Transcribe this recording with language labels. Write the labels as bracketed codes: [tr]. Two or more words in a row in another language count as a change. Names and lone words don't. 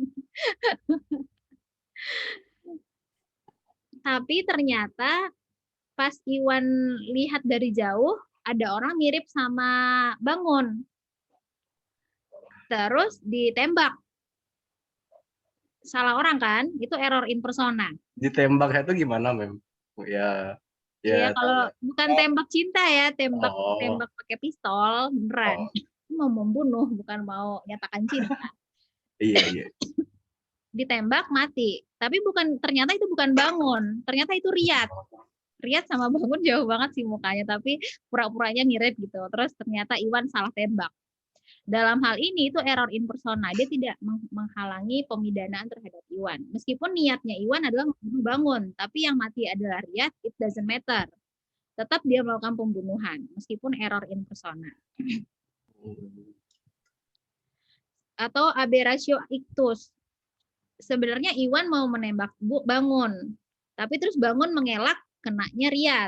[id] Tapi ternyata pas Iwan lihat dari jauh, ada orang mirip sama Bangun. Terus ditembak. Salah orang kan? Itu [la] error in persona. [id] Ditembaknya itu gimana, Mem? Ya, Kalau bukan tembak cinta ya, tembak pakai pistol, beneran. Mau membunuh, bukan mau nyatakan cinta. Iya. Ditembak mati. Tapi ternyata itu bukan Bangun. Ternyata itu Riyad. Riyad sama Bangun jauh banget sih mukanya, tapi pura-puranya mirip gitu. Terus ternyata Iwan salah tembak. Dalam hal ini itu [la] error in persona. [id] Dia tidak menghalangi pemidanaan terhadap Iwan. Meskipun niatnya Iwan adalah membunuh Bangun, tapi yang mati adalah Riyad, [en] it doesn't matter. [id] Tetap dia melakukan pembunuhan, meskipun [la] error in persona. [id] Atau [la] aberratio ictus. [id] Sebenarnya Iwan mau menembak Bangun, tapi terus Bangun mengelak, kenanya Riyad.